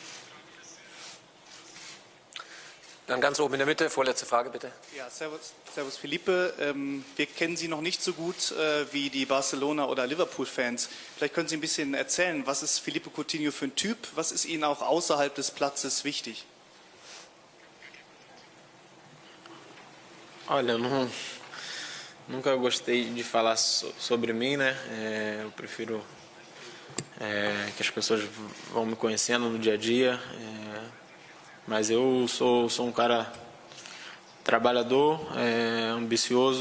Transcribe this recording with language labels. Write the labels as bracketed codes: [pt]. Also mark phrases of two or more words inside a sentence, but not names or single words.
[de] Dann ganz oben in der Mitte, vorletzte Frage bitte. Ja, servus Philippe. Wir kennen Sie noch nicht so gut wie die Barcelona- oder Liverpool-Fans. Vielleicht können Sie ein bisschen erzählen, was ist Philippe Coutinho für ein Typ? Was ist Ihnen auch außerhalb des Platzes wichtig? [pt] Olha, nunca gostei de falar sobre mim, né? Eu prefiro que as pessoas vão me conhecendo no dia a dia. Mas eu sou um cara trabalhador, ambicioso.